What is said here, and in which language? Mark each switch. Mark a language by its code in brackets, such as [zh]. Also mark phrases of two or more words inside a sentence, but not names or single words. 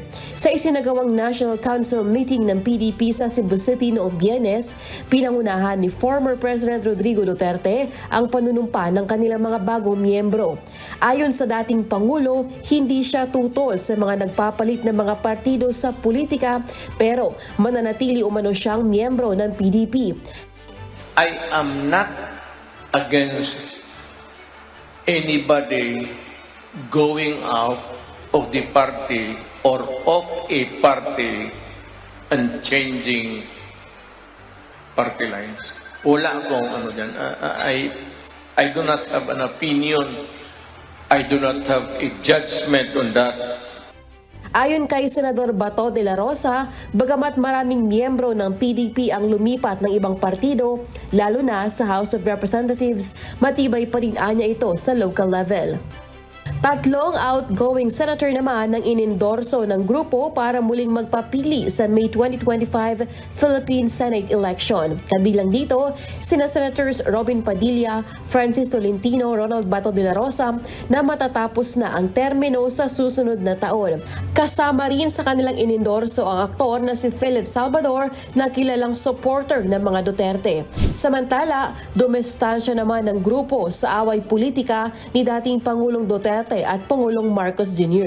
[tl] Sa isinagawang National Council meeting ng PDP sa Cebu City noong Biyernes, pinangunahan ni [en] former President [tl] Rodrigo Duterte ang panunumpa ng kanilang mga bagong miyembro. Ayon sa dating Pangulo, hindi siya tutol sa mga nagpapalit ng mga partido sa politika pero mananatili umano siyang miyembro ng PDP. [en] I am not against anybody going out of the party or of a party and changing party lines. [tl] Wala akong ano dyan. [en] I do not have an opinion. I do not have a judgment on that. [tl] Ayon kay Senador Bato de la Rosa, bagamat maraming miyembro ng PDP ang lumipat ng ibang partido, lalo na sa House of Representatives, matibay pa rin anya ito sa [en] local level. [tl] Tatlong [en] outgoing senator [tl] naman ang inendorso ng grupo para muling magpapili sa May 2025 Philippine Senate election. Kabilang dito, sina Senators Robin Padilla, Francis Tolentino, Ronald Bato de la Rosa na matatapos na ang termino sa susunod na taon. Kasama rin sa kanilang inendorso ang aktor na si Philip Salvador na kilalang supporter ng mga Duterte. Samantala, dumestansya naman ng grupo sa away politika ni dating Pangulong Duterte at Pangulong Marcos Jr.